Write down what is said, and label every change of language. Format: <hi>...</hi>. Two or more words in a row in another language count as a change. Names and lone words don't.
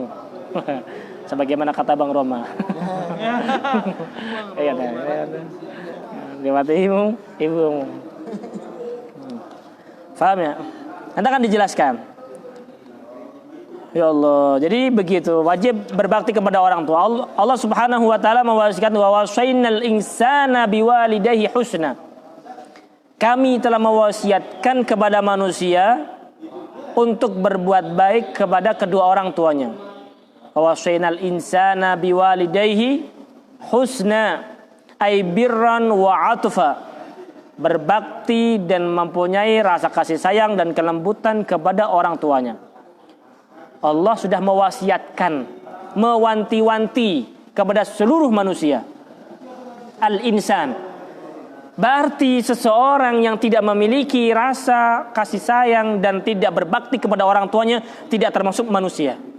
<id>Sebagaimana kata Bang Roma. Hormati ibumu. Paham ya? Nanti akan dijelaskan. Ya Allah, jadi begitu, wajib berbakti kepada orang tua. Allah Subhanahu wa taala mewasiatkan,</id> <ar>ووصينا الإنسان بوالديه حسنا.</ar> <id>Kami telah mewasiatkan kepada manusia untuk berbuat baik kepada kedua orang tuanya.</id> <ar>ووصينا الإنسان بوالديه حسنا، أي برًّا وعطفًا.</ar> <id>berbakti dan mempunyai rasa kasih sayang dan kelembutan kepada orang tuanya. Allah sudah mewasiatkan, mewanti-wanti kepada seluruh manusia. Al-insan. Berarti seseorang yang tidak memiliki rasa kasih sayang dan tidak berbakti kepada orang tuanya tidak termasuk manusia.</id>